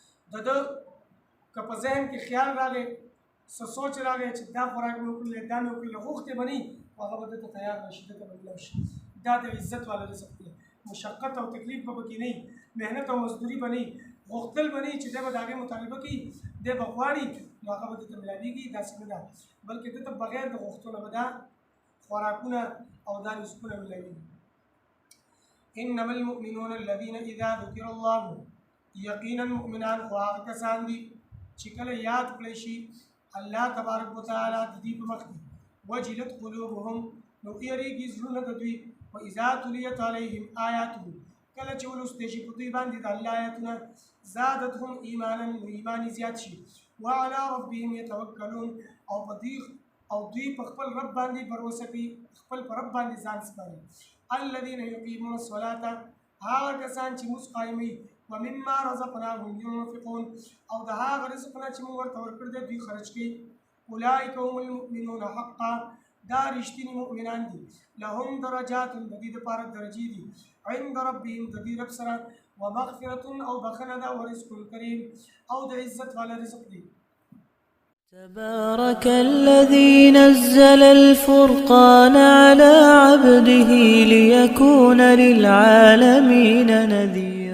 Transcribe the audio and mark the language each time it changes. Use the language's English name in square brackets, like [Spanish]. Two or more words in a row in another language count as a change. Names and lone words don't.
[Pashto] د ده که په ذهن کې خیال راغی څه سوچ راغی چې دا خوراک مې وکړلی دا مې وکړلی غوښتې به نه وي هغه به دته تیار نه شي دته به ملاو شي دا د عزت والا رزق دی مشقت او تکلیف به پکې نه وي محنت او مزدوري به نه وي غوښتل به نه وي چې دی به د هغې مطالبه کوي دی به غواړي نو هغه به دته ملاوېږي داسې نه ده بلکې دته بغیر د غوښتنه به دا خوراکونه او دا رزقونه ملاوېږي [Arabic] انما المؤمنون الذين اذا ذكر [Pashto] الله یقینا مؤمنان خو هغه کسان دي چې کله یاد کړی شي الله تبارک وتعالی د دې په مخ کې [Arabic] وجلت قلوبهم [Pashto] نو یریږي زړونه د دوی [Arabic] واذا تليت عليهم آیاته [Pashto] کله چې ولوستې شي په دوی باندې د الله آیاتونه [Arabic] زادتهم ایمانا [Pashto] ایمان زیات شي [Arabic] وعلى ربهم يتوکلون [Pashto] او دوی په خپل رب باندې باور کوي خپل پر رب باندې ځان سپاري [Arabic] الذين يقيمون الصلاة [Pashto] هغه کسان چې موږ قایمي [Arabic] ومما رزقناهم ينفقون [Pashto] او د هغه رزقنا چې موږ ورته ورکړی دی دوی خرج کوي [Arabic] اولئک هم المؤمنون حقا [Pashto] دا رښتیني مؤمنان دي [Arabic] لهم درجات [Pashto] د دې دپاره درجې دي [Arabic] عند ربهم [Pashto] د دې رب سره ومغفرة او بخنه ده [Arabic] ورزق کریم [Pashto] او د عزت والا رزق دی [Arabic] تبارك الذي نزل الفرقان على عبده ليكون للعالمين نذيرا